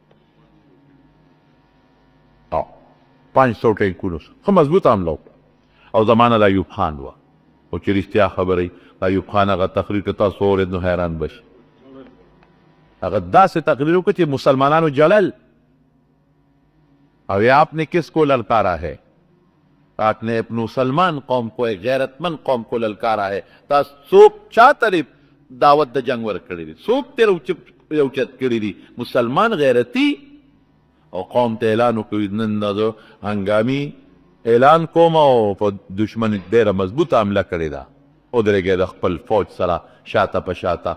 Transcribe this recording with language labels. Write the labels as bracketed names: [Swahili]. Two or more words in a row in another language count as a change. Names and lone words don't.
[Pashto] 500 ټینکونو ښه مضبوط حمله وکړه او زمانه د ایوب خان وه. او چې رښتیا خبره د ایوب خان هغه تقریر که تاسو واورېد نو حیران بشي. هغه داسې تقریر وکړه چې مسلمانانو جلل. [Urdu] اور آپ نے کس کو للکارا ہے؟ آپ نے اپنے مسلمان قوم کو، ایک غیرت مند قوم کو للکارا ہے. [Pashto] تا سوک چا طرف دعوت د جنگ ورکړی دی، سوک تیر اوچت کړی دی، مسلمان غیرتی. او قوم ته اعلان وکړي نن د هنګامي اعلان کوم او په دشمن ډېره مضبوطه حمله کړې ده. ودرېږئ د خپل فوج سره شاته په شاته.